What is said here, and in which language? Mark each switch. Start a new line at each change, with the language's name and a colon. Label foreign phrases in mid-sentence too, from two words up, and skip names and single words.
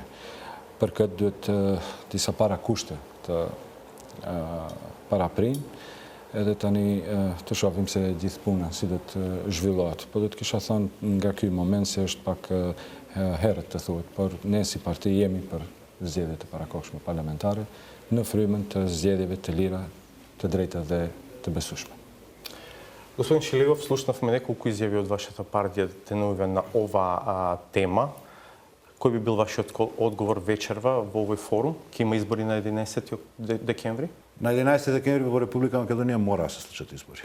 Albanian: Për këtë duhet disa parakushte të paraprin, edhe tani të shohim se gjithë puna si do të zhvillohet. Po do të kisha thënë nga ky moment se është pak herët të thuhet, por ne si parti jemi për zgjedhjet e parakohshme parlamentare në frymën të zgjedhjeve të lira, të drejta dhe të besueshme.
Macedonian: Господин Шилегов, слушнавме неколку изјави од вашата партија денуве на ова тема. Кој би бил вашиот одговор вечерва во овој форум? Ќе има избори на 11 декември? На 11 декември во Република Македонија мора да се случат избори.